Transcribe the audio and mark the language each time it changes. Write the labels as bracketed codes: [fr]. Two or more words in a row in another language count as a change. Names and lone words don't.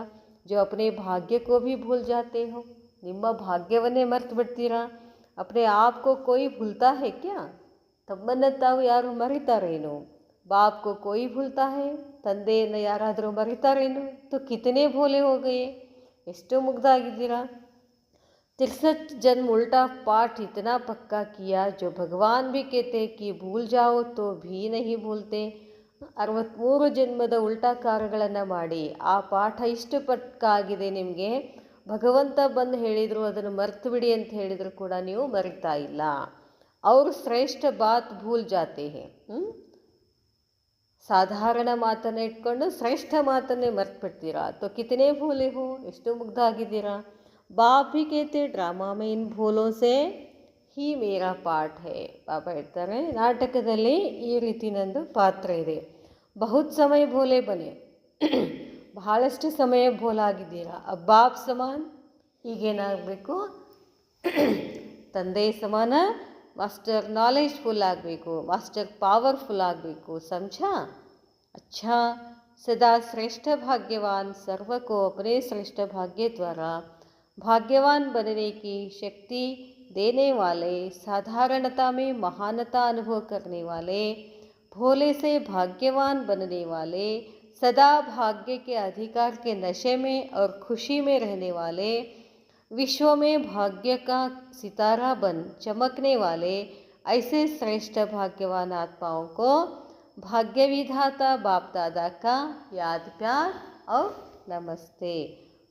[hi] जो अपने भाग्य को भी भूल जाते हो, [kn] ನಿಮ್ಮ ಭಾಗ್ಯವನ್ನೇ ಮರ್ತು ಬಿಡ್ತೀರಾ. [hi] अपने आपको कोई भूलता है क्या, [kn] ತಮ್ಮನ್ನು ತಾವು ಯಾರು ಮರಿತಾರೇನು? [hi] बापको कोई भूलता है, [kn] ತಂದೆಯನ್ನು ಯಾರಾದರೂ ಮರಿತಾರೇನು? [hi] तू कितने भोले हो गए, [kn] ಎಷ್ಟು ಮುಗ್ಧ ಆಗಿದ್ದೀರಾ. [hi] 63 जन्म उल्टा पाठ इतना पक्का किया जो भगवान भी कहते कि भूल जाओ तो भी नहीं भूलते. [kn] 63 ಜನ್ಮದ ಉಲ್ಟಾ ಕಾರ್ಯಗಳನ್ನು ಮಾಡಿ ಆ ಪಾಠ ಇಷ್ಟು ಪಕ್ಕಾ ಆಗಿದೆ ನಿಮಗೆ. ಭಗವಂತ ಬಂದು ಹೇಳಿದರು ಅದನ್ನು ಮರ್ತು ಬಿಡಿ ಅಂತ ಹೇಳಿದರೂ ಕೂಡ ನೀವು ಮರಿತಾ ಇಲ್ಲ. [hi] ಅವರು श्रेष्ठ बात भूल जाते हैं. [kn] ಸಾಧಾರಣ ಮಾತನ್ನು ಇಟ್ಕೊಂಡು ಶ್ರೇಷ್ಠ ಮಾತನ್ನೇ ಮರ್ತು ಬಿಡ್ತೀರಾ. [hi] तो कितने भूले हो, [kn] ಎಷ್ಟು ಮುಗ್ಧ ಆಗಿದ್ದೀರಾ. [hi] बाप भी कहते ड्रामा में इन भूलों से ही मेरा पाठ है. [kn] ಬಾಬಾ ಹೇಳ್ತಾರೆ, ನಾಟಕದಲ್ಲಿ ಈ ರೀತಿ ನಂದು ಪಾತ್ರ ಇದೆ. [hi] बहुत समय भोले बने, [kn] ಬಹಳಷ್ಟು ಸಮಯ ಭೋಲಾಗಿದ್ದೀರಾ. [hi] बाप समान, [kn] ಈಗೇನಾಗಬೇಕು, ತಂದೆ ಸಮಾನ [en] master knowledgeful [kn] ಆಗಬೇಕು, [en] master powerful [kn] ಆಗಬೇಕು. [hi] ಸಮझा? अच्छा, सदा श्रेष्ठ भाग्यवान सर्व को अपने श्रेष्ठ भाग्य द्वारा भाग्यवान बनने की शक्ति देने वाले, साधारणता में महानता अनुभव करने वाले, भोले से भाग्यवान बनने वाले, सदा भाग्य के अधिकार के नशे में और खुशी में रहने वाले, विश्व में भाग्य का सितारा बन चमकने वाले, ऐसे श्रेष्ठ भाग्यवान आत्माओं को भाग्य विधाता बाप दादा का याद प्यार और नमस्ते.